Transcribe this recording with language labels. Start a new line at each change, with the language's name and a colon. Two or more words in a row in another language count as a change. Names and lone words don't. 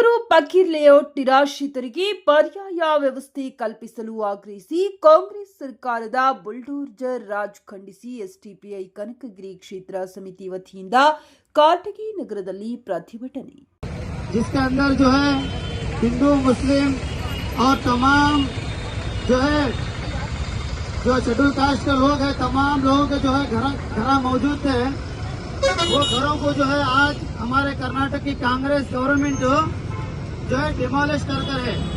Kannada: ಪಕೀರ್ ಲೇಔಟ್ ನಿರಾಶ್ರಿತರಿಗೆ ಪರ್ಯಾಯ ವ್ಯವಸ್ಥೆ ಕಲ್ಪಿಸಲು ಆಗ್ರಹಿಸಿ ಕಾಂಗ್ರೆಸ್ ಸರ್ಕಾರದ ಬುಲ್ಡೋಜರ್ ರಾಜ್ ಖಂಡಿಸಿ ಎಸ್ಡಿಪಿಐ ಕನಕಗಿರಿ ಕ್ಷೇತ್ರ ಸಮಿತಿ ವತಿಯಿಂದ ಕಾಟಗಿ ನಗರದಲ್ಲಿ ಪ್ರತಿಭಟನೆ.
Hindi: जिसके अंदर जो है हिंदू मुस्लिम और तमाम जो
English: scheduled caste
Hindi: के लोग हैं, तमाम लोगों के जो है घर मौजूद थे, वो घरों को जो है आज हमारे कर्नाटक की कांग्रेस गवर्नमेंट जो है डिमोलिश कर है